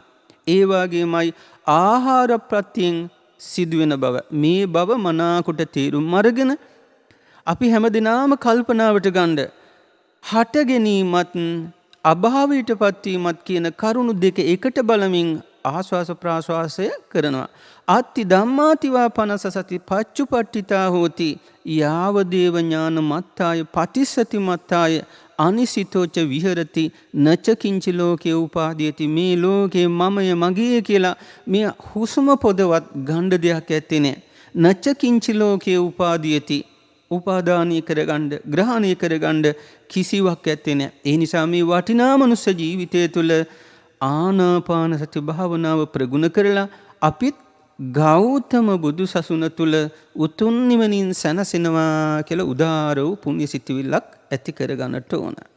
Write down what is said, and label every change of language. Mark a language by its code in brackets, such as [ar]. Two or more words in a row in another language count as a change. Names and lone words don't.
[si] ඒ වගේමයි ආහාර ප්‍රත්‍යයෙන් සිදුවෙන බව මේ බව මනාකොට තේරුම් අරගෙන අපි හැමදිනාම කල්පනාවට ගන්න හට ගැනීමත් අභාවයට පත්වීමත් කියන කරුණු දෙක එකට බලමින් ආස්වාස ප්‍රාස්වාසය කරනවා. [pi] අත්ති ධම්මාතිවා පනස සති පච්චුපට්ඨිතා හෝති යාව දේව ඥාන මත්තාය පටිසති මත්තාය අනිසිතෝච විහෙරති නච කිංචි ලෝකේ උපාදීයති. [si] මේ ලෝකේ මමය මගේ කියලා මේ හුස්ම පොදවත් ගණ්ඩ දෙයක් ඇත්තේ නැහැ. [pi] නච කිංචි ලෝකේ උපාදීයති [si] උපාදානීය කරගන්න ග්‍රහණය කරගන්න කිසිවක් ඇත්තේ නැහැ. ඒ නිසා මේ වටිනා මනුෂ්‍ය ජීවිතය තුළ ආනාපාන සති භාවනාව ප්‍රගුණ කරලා අපිත් ගෞතම බුදු සසුන තුළ උතුම් නිවනින් සැනසෙනවා කියලා උදාර වූ පුණ්‍ය සිතිවිල්ලක් ඇති කරගන්නට ඕන.